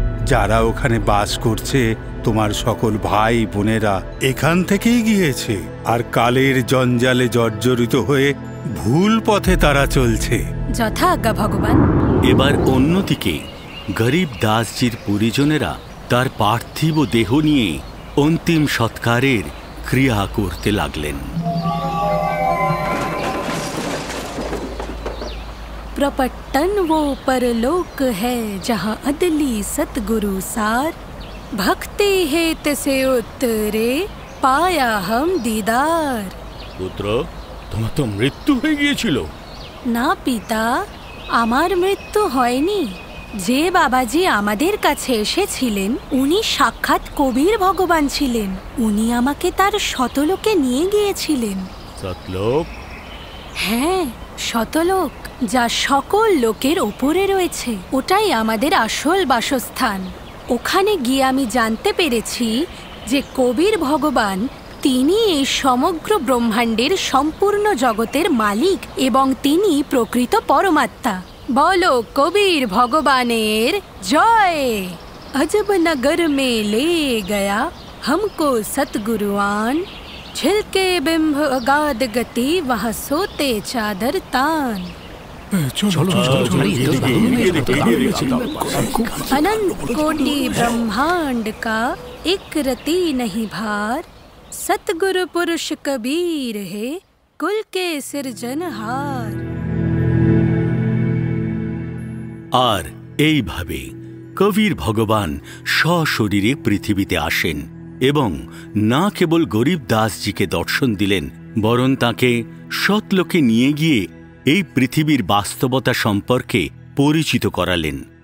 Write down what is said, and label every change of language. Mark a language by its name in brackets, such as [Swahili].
[Bangla] যারা ওখানে বাস করছে, তোমার সকল ভাই বোনেরা এখান থেকেই গিয়েছে, আর কালের জঞ্জালে জর্জরিত হয়ে ভুল পথে তারা চলছে। যথা আজ্ঞা ভগবান। এবার অন্যদিকে গরিব দাসজির পরিজনেরা তার পার্থিব দেহ নিয়ে অন্তিম সৎকারের ক্রিয়া করতে লাগলেন। [Hindi] प्रपट्टन वो परलोक है जहाँ अदली सतगुरु सार, भक्ति हेत से उत्तरे पाया हम दीदार। [Bangla] পুত্র, তোমার তো মৃত্যু হয়ে গিয়েছিল। না পিতা, আমার মৃত্যু হয়নি। যে বাবাজি আমাদের কাছে এসেছিলেন উনি সাক্ষাৎ কবির ভগবান ছিলেন। উনি আমাকে তার শতলোকে নিয়ে গিয়েছিলেন। সতলোক? হ্যাঁ, শতলোক, যা সকল লোকের ওপরে রয়েছে। ওটাই আমাদের আসল বাসস্থান। ওখানে গিয়ে আমি জানতে পেরেছি যে কবির ভগবান তিনি এই সমগ্র ব্রহ্মাণ্ডের সম্পূর্ণ জগতের মালিক এবং তিনি প্রকৃত পরমাত্মা। বলো কবির ভগবানের জয়। [Hindi] अजब नगर में ले गया हमको सतगुरुआन, छिलके बिंब अगाध गति वहाँ सोते चादर तान। अनंत कोटि ब्रह्मांड का एक रति नहीं भार, सतगुरु पुरुष कबीर है कुल के सिरजनहार। [Bangla] আর এইভাবে কবির ভগবান সশরীরে পৃথিবীতে আসেন এবং না কেবল গরিব দাসজিকে দর্শন দিলেন, বরং তাকে সতলোকে নিয়ে গিয়ে এই পৃথিবীর বাস্তবতা সম্পর্কে পরিচিত করালেন